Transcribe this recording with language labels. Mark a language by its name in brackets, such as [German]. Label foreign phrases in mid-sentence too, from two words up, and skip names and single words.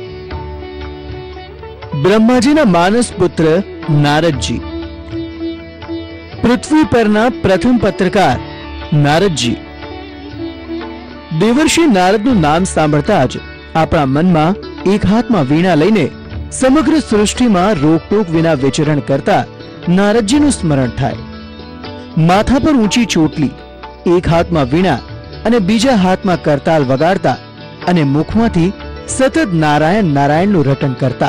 [Gujarati] બ્રહ્માજીના માનસ પુત્ર નારદજી, પૃથ્વી પરના પ્રથમ પત્રકાર નારદજી। देवर्षि नारदનું નામ સાંભળતા જ આપણા મનમાં એક હાથમાં વીણા લઈને સમગ્ર સૃષ્ટિમાં રોકટોક વિના વિચરણ કરતા નારદજીનું સ્મરણ થાય। માથા પર ઊંચી ચોટલી, એક હાથમાં વીણા અને બીજા હાથમાં કરતાલ વગાડતા અને મુખમાંથી સતત નારાયણ નારાયણનું રટન કરતા।